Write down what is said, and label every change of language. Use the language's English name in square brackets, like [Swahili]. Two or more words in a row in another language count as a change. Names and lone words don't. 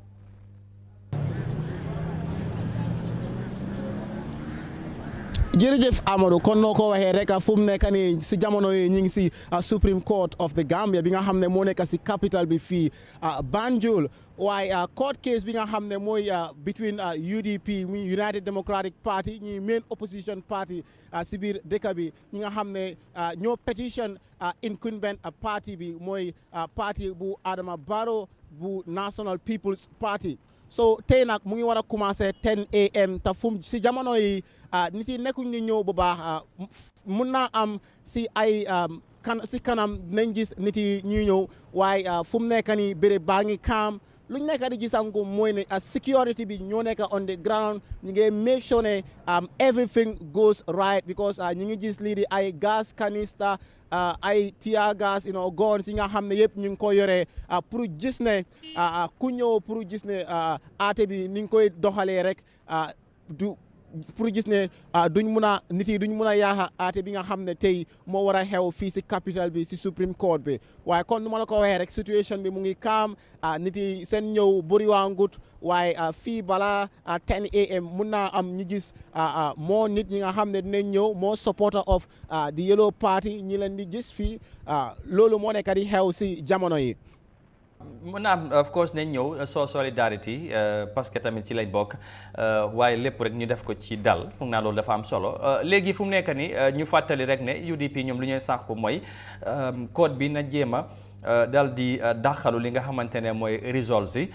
[Wolof] jërëjëf Amadou, kon noo ko waxee rek fu mu nekk nii si jamono yi ñu ngi si Supreme Court of the Gambia bi nga xam ne moo nekk si capital bi fii Banjul, waaye [English] court case [Wolof] bi nga xam ne mooy between UDP United Democratic Party ñi [English] main opposition party [Wolof] si biir dëkk bi, ñi nga xam ne ñoo [English] petition incumbent party [Wolof] bi mooy party bu Adama Barrow bu National People's Party. So tey nag mu ngi war a commencé 10 AM te fu si jamono yi nit yi nekkuñ ni ñëw bu baax, mun naa am si ay si kanam nañ gis nit yi ñuy ñëw, waaye fu mu nekk nii béréb baa ngi kaam. luñ nekk di gisangu mooy ne security bi ñoo nekk [English] on the ground, [Wolof] ñu ngi [English] make sure [Wolof] ne [English] everything goes right, because [Wolof] ñu ngi gis lii di ay [English] gas canister, [Wolof] ay [English] tear gas, [Wolof] guns yi nga xam ne yëpp ñu ngi ko yore pour gis ne ku ñëw pour gis ne aate bi ni ñu koy doxalee rek du pour gis ne duñ mun a nit yi duñ mun a yaaxa aate bi nga xam ne tey moo war a xew fii si capital bi si Supreme Court bi. waaye kon nu ma la ko waxee rek situation bi mu ngi kaam, nit yi seen ñëw bëriwaangut, waaye fii balaa 10 AM mun naa am ñu gis moo nit ñi nga xam ne dinañ ñëw, moo [English] supporter of the [Wolof] Yellow Party ñi leen di gis fii, loolu moo nekk di xew si jamono yi. mun naa [English] of course [Wolof] nañ ñëw soo solidarity [French] parce que [Wolof] tamit ci lañ bokk, waaye lépp rek ñu def ko ci dal, foog naa loolu dafa am solo. Léegi fu mu nekk ni ñu fàttali rek ne UDP ñoom lu ñuy sàkku mooy code bi na jéema dal di daxalu li nga xamante ne mooy results yi.